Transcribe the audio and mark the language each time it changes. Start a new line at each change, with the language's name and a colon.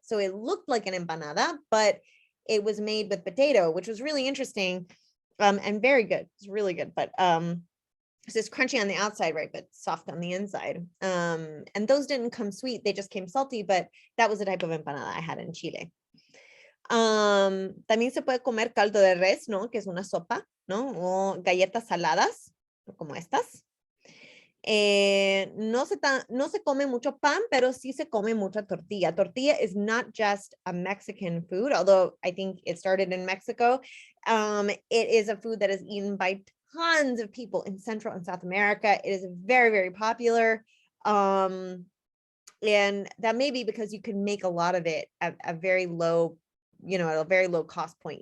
English: So it looked like an empanada, but it was made with potato, which was really interesting, and very good. It's really good, but it's just crunchy on the outside, right, but soft on the inside. And those didn't come sweet; they just came salty. But that was the type of empanada I had in Chile.
Spanish: También se puede comer caldo de res, ¿no? Que es una sopa, ¿no? O galletas saladas, como estas. No se come mucho pan, pero sí se come mucha tortilla.
English: Tortilla is not just a Mexican food, although I think it started in Mexico. It is a food that is eaten by tons of people in Central and South America. It is very, very popular. And that may be because you can make a lot of it at a very low, at a very low cost point.